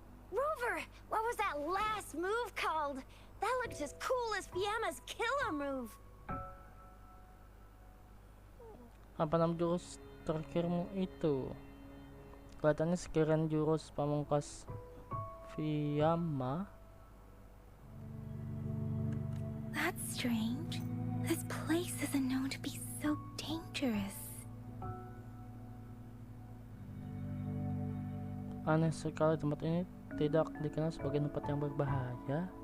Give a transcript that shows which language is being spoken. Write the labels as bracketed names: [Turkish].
[English] Rover, what was that last move called? That looked as cool as Fiamma's killer move. [Indonesian] Apa nama jurus terakhirmu itu? Kelihatannya sekiranya jurus pamungkas Fiamma. [English] That's strange. This place isn't known to be so dangerous. [Indonesian] Aneh sekali, tempat ini tidak dikenal sebagai tempat yang berbahaya.